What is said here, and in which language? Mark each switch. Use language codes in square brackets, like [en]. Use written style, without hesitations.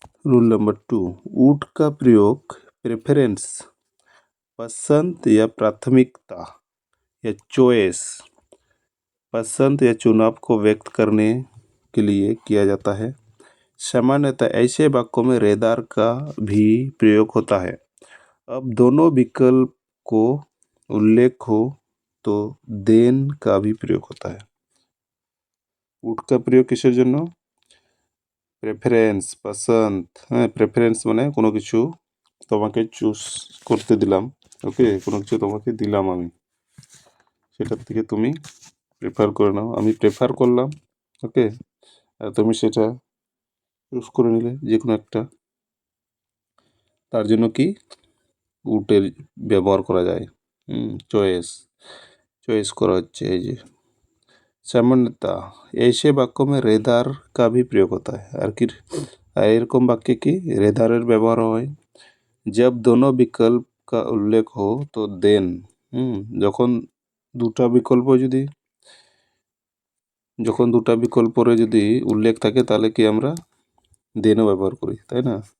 [hi] Rule number 2, ऊट का प्रयोग प्रेफरेंस, पसंद या प्राथमिकता या चॉइस, पसंद या चुनाव को व्यक्त करने के लिए किया जाता है। सामान्यतः ऐसे वाक्यों में रेदार का भी प्रयोग होता है। अब दोनों विकल्प को उल्लेख हो तो देन का भी प्रयोग होता है। [bn] উট [hi] का प्रयोग [bn] কিসের জন্য? প্রেফারেন্স, পছন্দ। প্রেফারেন্স মানে কোনো কিছু তোমাকে চুজ করতে দিলাম। ওকে, কোনো কিছু তোমাকে দিলাম আমি, সেটার থেকে তুমি প্রেফার করে নাও। আমি প্রেফার করলাম, ওকে, আর তুমি সেটা চুজ করে নিলে যে কোনো একটা। তার জন্য কি উটের ব্যবহার করা যায়। চয়েস, চয়েস করা হচ্ছে, এই যে। [hi] সামান্যতা, ऐसे वाक्यों में रेदार का भी प्रयोग होता है। [bn] আর কি এরকম বাক্যে কি রেদারের ব্যবহার হয়? [hi] जब दोनों विकल्प का उल्लेख हो तो देन, [bn] যখন দুটা বিকল্প যদি, যখন দুটা বিকল্পরে যদি উল্লেখ থাকে তাহলে কি আমরা দেনও ব্যবহার করি, তাই না?